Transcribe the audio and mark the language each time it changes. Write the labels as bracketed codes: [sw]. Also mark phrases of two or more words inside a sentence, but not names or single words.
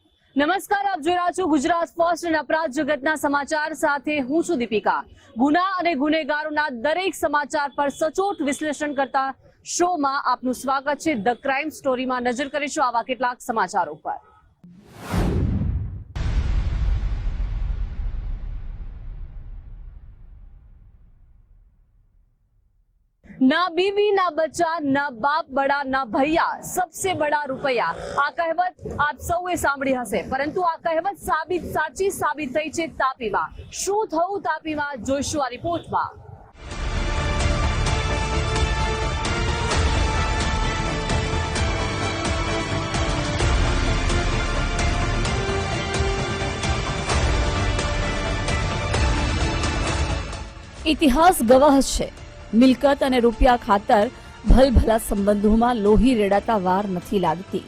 [gu] નમસ્કાર, આપ જોઈ રહ્યા છો ગુજરાત ફર્સ્ટ અને અપરાધ જગતના સમાચાર સાથે હું છું દીપિકા। ગુના અને ગુનેગારોના દરેક સમાચાર પર સચોટ વિશ્લેષણ કરતા શોમાં આપનું સ્વાગત છે। ધ ક્રાઇમ સ્ટોરીમાં નજર કરીશું આવા કેટલાક સમાચારો પર। [hi] ना बीवी ना बच्चा ना बाप बड़ा ना भैया सबसे बड़ा रुपया। [gu] આ કહેવત આપ સૌએ સાંભળી હશે, પરંતુ આ કહેવત સાચી સાબિત થઈ છે તાપીમાં। શું થયું તાપીમાં જોઈશું આ રિપોર્ટમાં। ઇતિહાસ ગવાહ છે, મિલકત અને રૂપિયા ખાતર ભલભલા સંબંધોમાં લોહી રેડાતા વાર નથી લાગતી।